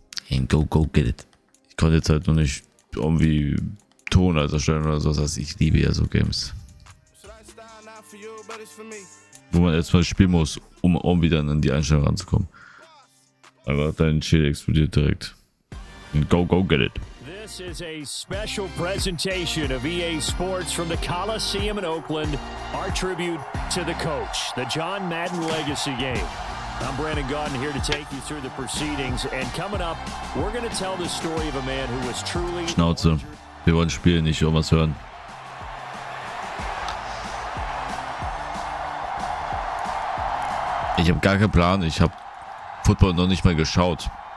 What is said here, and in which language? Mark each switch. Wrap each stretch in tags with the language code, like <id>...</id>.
<en>And go get it.</en> <de>Ich konnte jetzt halt noch nicht irgendwie Ton erstellen oder so, das heißt, ich liebe ja so Games. Wo man erstmal spielen muss, um wieder an die Einstellung ranzukommen. Aber dein Schild explodiert direkt.</de> <en>And go get it. This is a special presentation of EA Sports from the Coliseum in Oakland. Our tribute to the coach, the John Madden Legacy Game. I'm Brandon Gaudin here to take you through the proceedings, and coming up, we're going to tell the story of a man who was truly...</en> <de>Schnauze. Wir wollen spielen, nicht irgendwas hören. Ich habe gar keinen Plan. Ich habe Football noch nicht mal geschaut.</de>